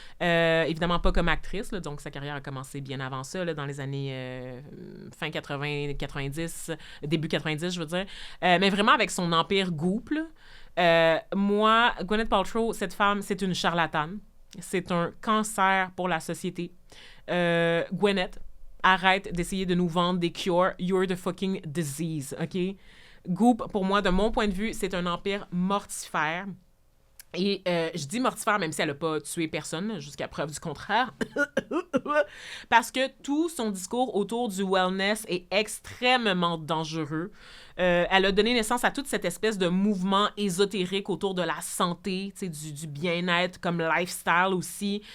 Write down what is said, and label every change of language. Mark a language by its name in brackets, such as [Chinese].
[French] Évidemment pas comme actrice, là, donc sa carrière a commencé bien avant ça, là, dans les années fin 80, 90, début 90, je veux dire. Mais vraiment avec son empire Goop, là. Moi, Gwyneth Paltrow, cette femme, c'est une charlatane. C'est un cancer pour la société. Gwyneth, arrête d'essayer de nous vendre des cures. [English] You're the fucking disease, OK? [French] Goop, pour moi, de mon point de vue, c'est un empire mortifère. Et je dis mortifère même si elle n'a pas tué personne, jusqu'à preuve du contraire. Parce que tout son discours autour du wellness est extrêmement dangereux. Elle a donné naissance à toute cette espèce de mouvement ésotérique autour de la santé, du bien-être, comme lifestyle aussi.